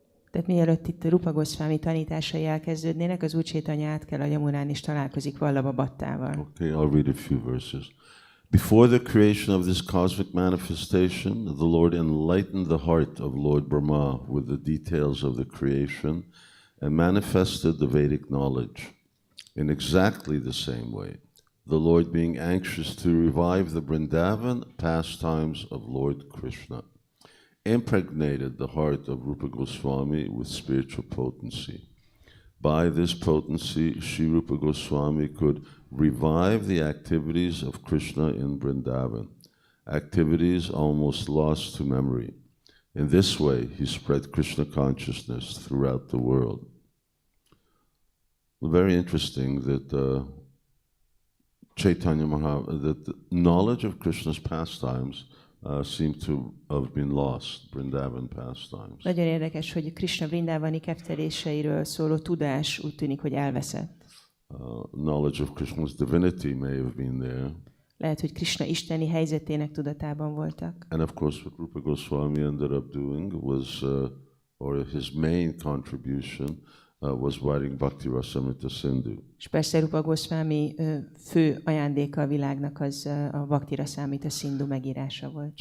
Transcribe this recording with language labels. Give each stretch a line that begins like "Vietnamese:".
Hungarian: Tehát mielőtt itt a Rūpa Gosvāmī tanításai elkezdődnének, az Úr Caitanya át kell a Yamunán és találkozik Vallababattával.
English: Okay, I'll read a few verses. Before the creation of this cosmic manifestation, the Lord enlightened the heart of Lord Brahma with the details of the creation and manifested the Vedic knowledge. In exactly the same way, the Lord, being anxious to revive the Vrindavan pastimes of Lord Krishna, impregnated the heart of Rūpa Gosvāmī with spiritual potency. By this potency, Sri Rūpa Gosvāmī could revive the activities of Krishna in Vrindavan, activities almost lost to memory. In this way, he spread Krishna consciousness throughout the world. Very interesting that Caitanya Mahaprabhu, that the knowledge of Krishna's pastimes seem to have been lost, Vrindavan pastimes.
Hungarian: Nagyon érdekes, hogy Krishna vrindávani ketteléseiről szóló tudás úgy tűnik, hogy elveszett.
English: Knowledge of Krishna's divinity may have been there.
Hungarian: Lehet, hogy Krishna isteni helyzetének tudatában voltak.
English: And of course, what Rūpa Gosvāmī ended up doing was, or his main contribution, was writing Bhakti Rasamrita Sindhu.
Hungarian: És persze Rūpa Gosvāmī fő ajándéka a világnak az a Bhakti Rasamrita Sindhu megírása volt.